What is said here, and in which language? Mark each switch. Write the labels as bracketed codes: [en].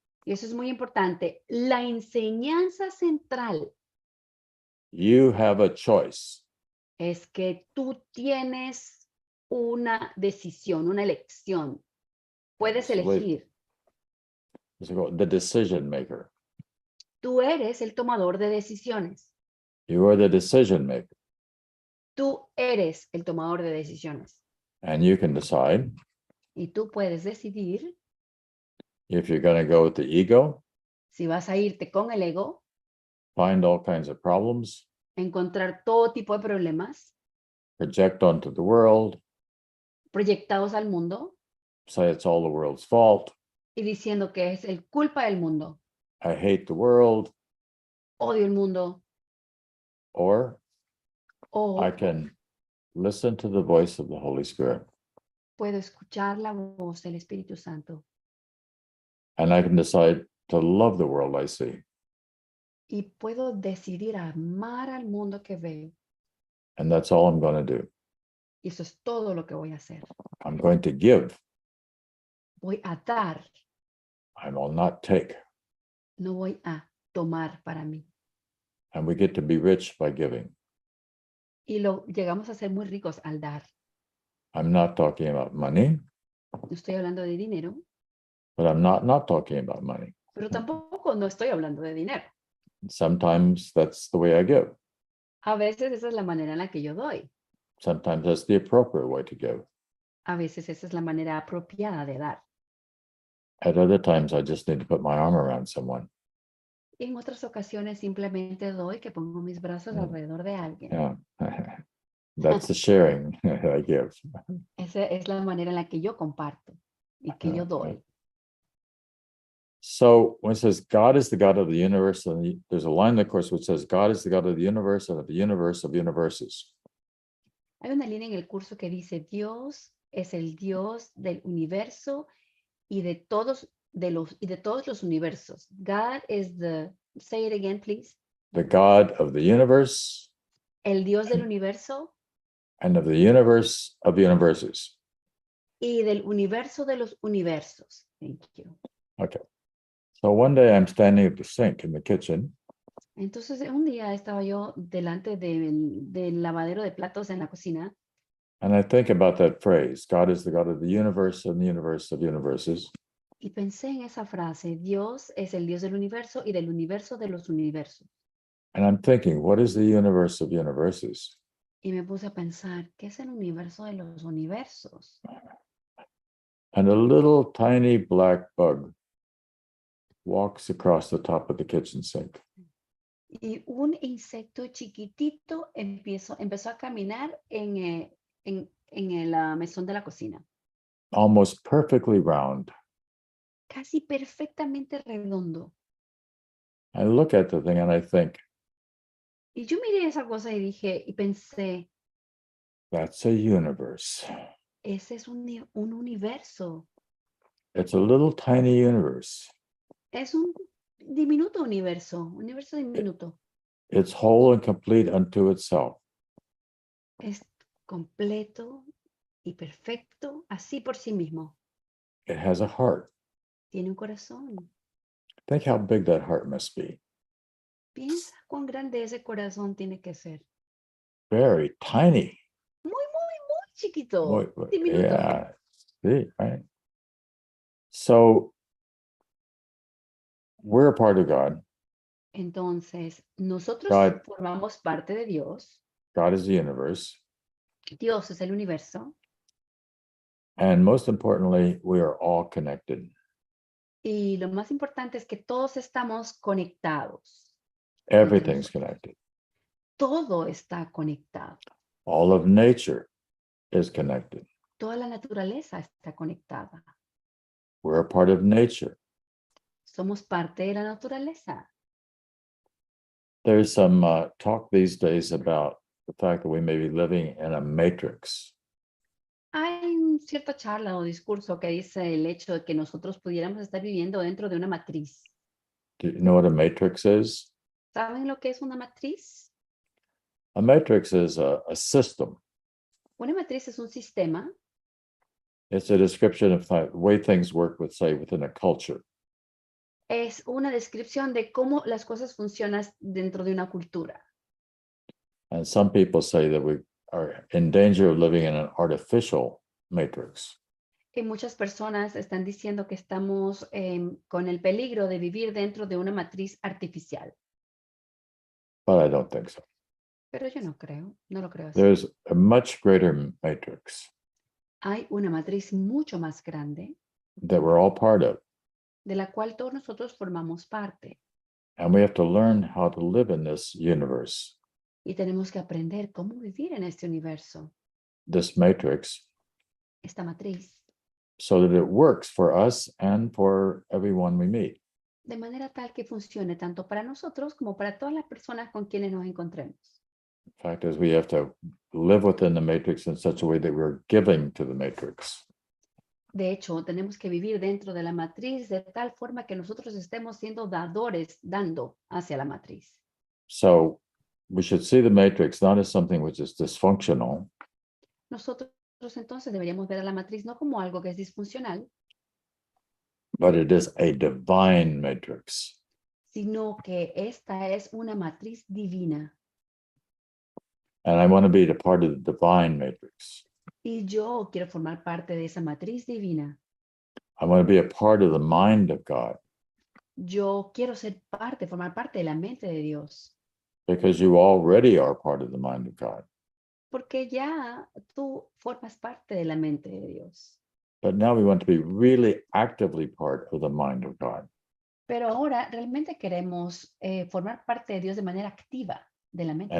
[es] y eso es muy importante, la enseñanza central [en] you have a choice. [es] es que tú tienes una decisión, una elección. Puedes elegir. [en] It's called the decision maker. [es] Tú eres el tomador de decisiones. [en] You are the decision maker, [es] Tú eres el tomador de decisiones. [en] and you can decide [es] Y tú puedes decidir [en] if you're going to go with the ego, [es] si vas a irte con el ego, [en] find all kinds of problems, [es] encontrar todo tipo de problemas [en] project onto the world, [es] proyectados al mundo [en] say it's all the world's fault. [es] y diciendo que es el culpa del mundo. [en] I hate the world, [es] Odio el mundo. [en] or [es] O [en] I can listen to the voice of the Holy Spirit, [es] puedo escuchar la voz del Espíritu Santo [en] and I can decide to love the world I see. [es] y puedo decidir amar al mundo que veo. [en] And that's all I'm going to do. [es] Y eso es todo lo que voy a hacer. [en] I'm going to give. [es] Voy a dar, [en] I will not take. [es] no voy a tomar para mí. [en] And we get to be rich by giving. [es] Y llegamos a ser muy ricos al dar. [en] I'm not talking about money, [es] No estoy hablando de dinero, [en] but I'm not talking about money. [es] pero tampoco no estoy hablando de dinero. [en] Sometimes that's the way I give. [es] A veces esa es la manera en la que yo doy. [en] Sometimes that's the appropriate way to give. [es] A veces esa es la manera apropiada de dar. [en] At other times, I just need to put my arm around someone. [es] En otras ocasiones simplemente doy que pongo mis brazos alrededor de alguien. [en] Yeah. That's the sharing I give. [es] Esa es la manera en la que yo comparto y que yo doy. [en] So when it says God is the God of the universe, and there's a line in the course which says God is the God of the universe and of the universe of universes. [es] Hay una línea en el curso que dice Dios es el Dios del universo y de todos los universos. [en] God is the, say it again, please. The God of the universe [es] El Dios del universo [en] and of the universe of universes. [es] y del universo de los universos. [en] Thank you. Okay. So one day I'm standing at the sink in the kitchen, [es] Entonces, un día estaba yo delante del lavadero de platos en la cocina [en] and I think about that phrase, God is the God of the universe and the universe of universes. [es] y pensé en esa frase, Dios es el Dios del universo y del universo de los universos. [en] And I'm thinking, what is the universe of universes? [es] Y me puse a pensar, ¿qué es el universo de los universos? [en] And a little tiny black bug walks across the top of the kitchen sink. [es] Y un insecto chiquitito empezó a caminar en el mesón de la cocina. [en] Almost perfectly round. [es] Casi perfectamente redondo. [en] I look at the thing and I think, [es] Y yo miré esa cosa y pensé, [en] that's a universe. [es] ese es un universo. [en] It's a little tiny universe. [es] Es un diminuto universo diminuto. [en] It's whole and complete unto itself. [es] Es completo y perfecto así por sí mismo. [en] It has a heart. [es] Tiene un corazón. [en] Think how big that heart must be. [es] Piensa cuán grande ese corazón tiene que ser. [en] Very tiny. [es] Muy chiquito. Diminuto. [en] Yeah. See, right? So we're a part of God. [es] Entonces, nosotros [en] God. [es] formamos parte de Dios. [en] God is the universe. [es] Dios es el universo. [en] And most importantly, we are all connected. [es] Y lo más importante es que todos estamos conectados. [en] Everything's connected. [es] Todo está conectado. [en] All of nature is connected. [es] Toda la naturaleza está conectada. [en] We're a part of nature. [es] Somos parte de la naturaleza. [en] There's some talk these days about the fact that we may be living in a matrix. [es] Hay cierta charla o discurso que dice el hecho de que nosotros pudiéramos estar viviendo dentro de una matriz. [en] Do you know what a matrix is? [es] ¿Saben lo que es una matriz? [en] A matrix is a system. [es] Una matriz es un sistema. [en] It's a description of the way things work with, say, within a culture. [es] Es una descripción de cómo las cosas funcionan dentro de una cultura. [en] And some people say that we are in danger of living in an artificial matrix. [es] Y muchas personas están diciendo que estamos con el peligro de vivir dentro de una matriz artificial. [en] But I don't think so. [es] Pero yo no lo creo así. [en] There's a much greater matrix [es] Hay una matriz mucho más grande [en] that we're all part of. [es] de la cual todos nosotros formamos parte. [en] And we have to learn how to live in this universe. [es] Y tenemos que aprender cómo vivir en este universo, [en] This matrix, [es] esta matriz, [en] so that it works for us and for everyone we meet. [es] de manera tal que funcione tanto para nosotros como para todas las personas con quienes nos encontremos. [en] The fact is, we have to live within the matrix in such a way that we're giving to the matrix. [es] De hecho, tenemos que vivir dentro de la matriz de tal forma que nosotros estemos siendo dadores, dando hacia la matriz. [en] So we should see the matrix not as something which is dysfunctional, [es] Nosotros entonces deberíamos ver a la matriz no como algo que es disfuncional, [en] but it is a divine matrix. [es] sino que esta es una matriz divina. [en] And I want to be a part of the divine matrix. [es] Y yo quiero formar parte de esa matriz divina. [en] I want to be a part of the mind of God, [es] Yo quiero formar parte de la mente de Dios. [en] because you already are part of the mind of God. [es] Porque ya tú formas parte de la mente de Dios. [en] But now we want to be really actively part of the mind of God. [es] Pero ahora realmente queremos formar parte de Dios de manera activa de la mente de